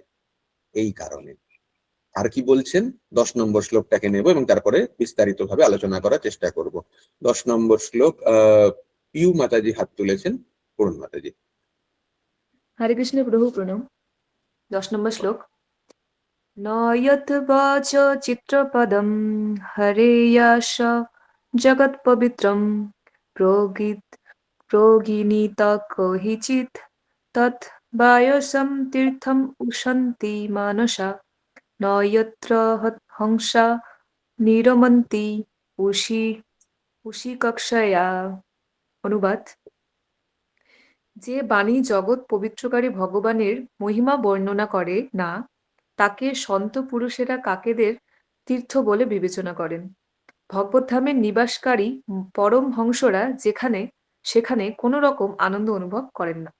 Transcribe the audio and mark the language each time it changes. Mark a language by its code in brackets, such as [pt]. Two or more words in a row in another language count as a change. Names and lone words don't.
[bn] এই কারণে আর কি বলছেন, 10 নম্বর শ্লোকটাকে নেব এবং তারপরে বিস্তারিত ভাবে আলোচনা করার চেষ্টা করব। 10 নম্বর শ্লোক, পিউ মাতাজি হাত তুলেছেন, পড়ুন মাতাজি। হরে কৃষ্ণ প্রভু, প্রণাম। 10 নম্বর শ্লোক। [sa] ন যৎ বাচ চিত্রপদম হরেয়াশ জগৎ পবিত্রম প্রগীণীত কহিচিৎ তৎ বায়সম তীর্থম উশন্তি মানসা ন যত্র হংসা নিরমন্তি উশি কক্ষয়া। [bn] অনুবাদ, যে বাণী জগৎ পবিত্রকারী ভগবানের মহিমা বর্ণনা করে না, তাকে সন্ত পুরুষেরা কাকেদের তীর্থ বলে বিবেচনা করেন। ভগবদ্ধামের নিবাসকারী পরম হংসরা সেখানে কোনো রকম আনন্দ অনুভব করেন না।